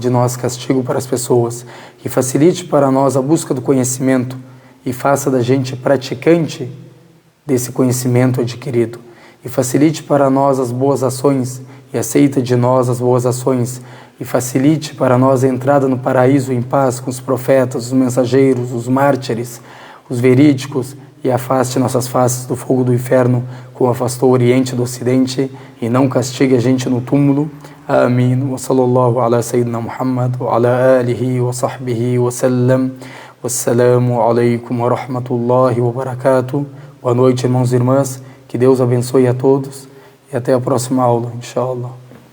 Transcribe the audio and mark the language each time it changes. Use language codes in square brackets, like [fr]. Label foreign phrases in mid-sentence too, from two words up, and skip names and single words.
[pt] de nós castigo para as pessoas e facilite para nós a busca do conhecimento e faça da gente praticante desse conhecimento adquirido e facilite para nós as boas ações e aceita de nós as boas ações e facilite para nós a entrada no paraíso em paz com os profetas, os mensageiros, os mártires, os verídicos e afaste nossas faces do fogo do inferno como afastou o Oriente do Ocidente e não castigue a gente no túmulo. Amém. [ar] وصلى الله على سيدنا محمد وعلى آله وصحبه وسلم. والسلام عليكم ورحمة الله وبركاته. [pt] Boa noite, irmãos e irmãs. Que Deus abençoe a todos e até a próxima aula, inshallah.